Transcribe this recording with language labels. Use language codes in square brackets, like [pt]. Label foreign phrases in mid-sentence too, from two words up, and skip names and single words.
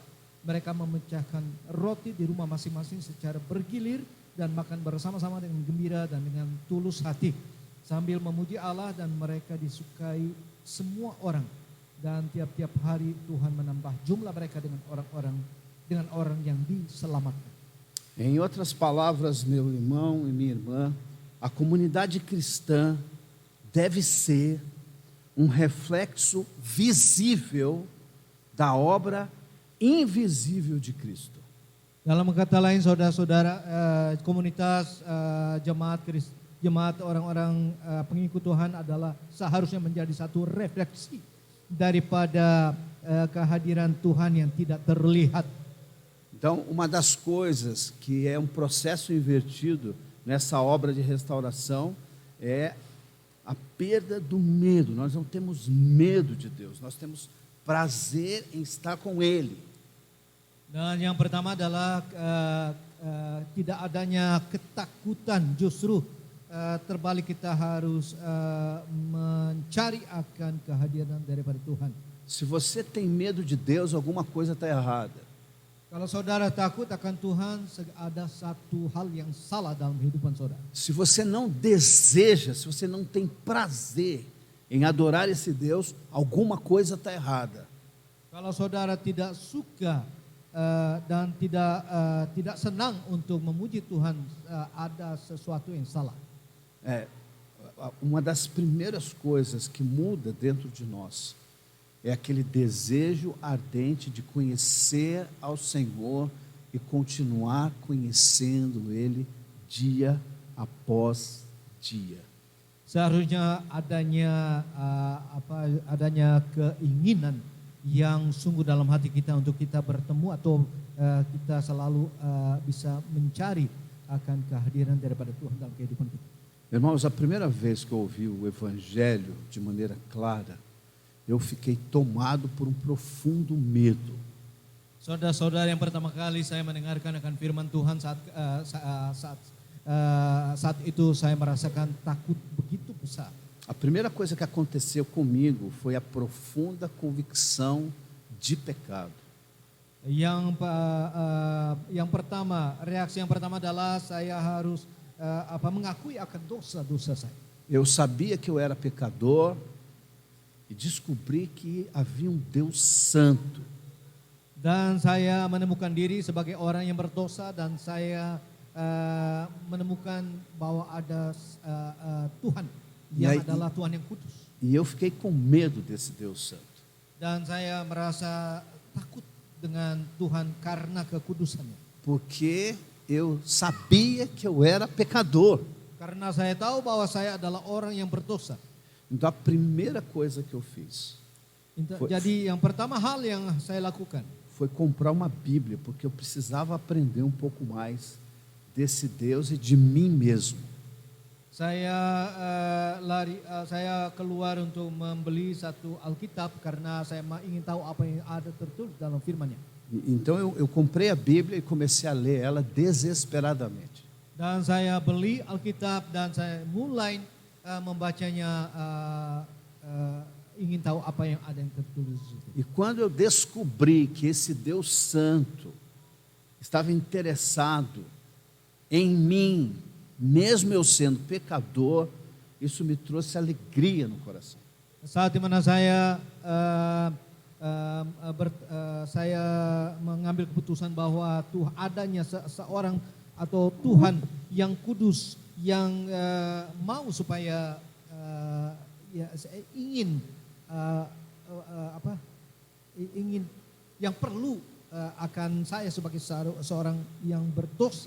[id] Mereka memecahkan roti di rumah masing-masing secara bergilir dan makan bersama-sama dengan gembira dan dengan tulus hati, sambil memuji Allah, dan mereka disukai semua orang. Dan tiap-tiap hari Tuhan menambah jumlah mereka dengan orang yang diselamatkan. [pt] Em outras palavras, meu irmão e minha irmã, a comunidade cristã deve ser um reflexo visível da obra invisível de Cristo. [id] Dalam kata lain, saudara-saudara, komunitas jemaat orang-orang pengikut Tuhan adalah seharusnya menjadi satu refleksi daripada kehadiran Tuhan yang tidak terlihat. [pt] Então, uma das coisas que é um processo invertido nessa obra de restauração é a perda do medo. Nós não temos medo de Deus, nós temos prazer em estar com Ele. [id] Dan yang pertama adalah tidak adanya ketakutan, justru terbalik kita harus mencari akan kehadiran daripada Tuhan. [pt] Se você tem medo de Deus, alguma coisa está errada. [id] Kalau saudara takut akan Tuhan, ada satu hal yang salah dalam kehidupan saudara. [pt] Se você não deseja, se você não tem prazer em adorar esse Deus, alguma coisa está errada. [id] Kalau saudara tidak suka dan tidak senang untuk memuji Tuhan, ada sesuatu yang salah. [pt] Uma das primeiras coisas que muda dentro de nós é aquele desejo ardente de conhecer ao Senhor e continuar conhecendo Ele dia após dia. [id] Seharusnya adanya keinginan yang sungguh dalam hati kita untuk kita bertemu atau kita selalu bisa mencari akan kehadiran daripada Tuhan dalam kehidupan kita. [pt] Irmãos, a primeira vez que eu ouvi o Evangelho de maneira clara, eu fiquei tomado por um profundo medo. [id] Saudara-saudara, yang pertama kali saya mendengarkan akan firman Tuhan saat itu saya merasakan takut begitu besar. [pt] A primeira coisa que aconteceu comigo foi a profunda convicção de pecado. [id] Reaksi yang pertama adalah saya harus mengakui akan dosa-dosa saya. [pt] Eu sabia que eu era pecador e descobri que havia um Deus santo. [id] Dan saya menemukan diri sebagai orang yang berdosa, dan saya menemukan bahwa ada Tuhan yang adalah Tuhan yang kudus. [pt] E eu fiquei com medo desse Deus santo. [id] Dan saya merasa takut dengan Tuhan karena kekudusannya. [pt] Porque eu sabia que eu era pecador. [id] Karena saya tahu bahwa saya adalah orang yang berdosa. [pt] Então a primeira coisa que eu fiz [id] Jadi yang pertama hal yang saya lakukan [pt] foi comprar uma Bíblia, porque eu precisava aprender um pouco mais desse Deus e de mim mesmo. [id] Saya keluar untuk membeli satu Alkitab karena saya ingin tahu apa yang ada tertulis dalam firman-Nya. [pt] Então eu comprei a Bíblia e comecei a ler ela desesperadamente. [id] Dan saya beli Alkitab dan saya mulai membacanya ingin tahu apa yang ada yang tertulis di situ. [pt] E quando eu descobri que esse Deus Santo estava interessado em mim, mesmo eu sendo pecador, isso me trouxe alegria no coração. [id] Saat di mana saya saya mengambil keputusan bahwa adanya seorang atau Tuhan yang kudus yang mau supaya ingin ingin yang perlu akan saya sebagai seorang yang berdosa.